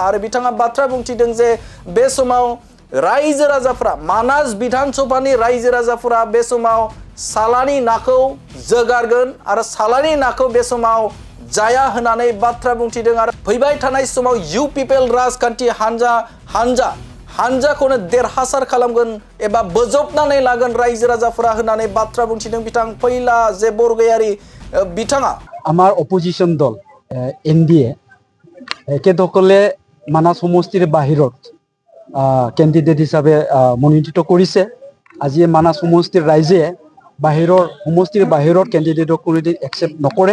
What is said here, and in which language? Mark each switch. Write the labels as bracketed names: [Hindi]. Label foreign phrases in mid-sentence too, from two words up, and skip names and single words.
[Bodo] आरो बिथाङा बाथ्रा बुंथिदों जे बे समाव रायजो राजाफोरा मानास विधानसभानि रायजो राजाफोरा बे समाव सालानि नाखौ जोगारगोन आरो सालानि नाखौ बे समाव जाया होननानै बाथ्रा बुंथिदों। आरो फैबाय थानाय समाव इउपिपिएल राजखान्थि हान्जाखौनो देरहासार खालामगोन एबा बोजबनानै लागोन रायजो राजाफोरा होननानै बाथ्रा बुंथिदों बिथां फैलाजे बरगयारी बिथाङा। [Assamese] আমাৰ অপজিশ্যন দল এনডিএ একেসকলে মানাস সমষ্টিৰ বাহিৰত কেণ্ডিডেট হিচাপে মনোনীত কৰিছে। আজি মানাস সমষ্টিৰ ৰাইজে সমষ্টিৰ বাহিৰত কেণ্ডিডেটক কোনো একচেপ্ট নকৰে।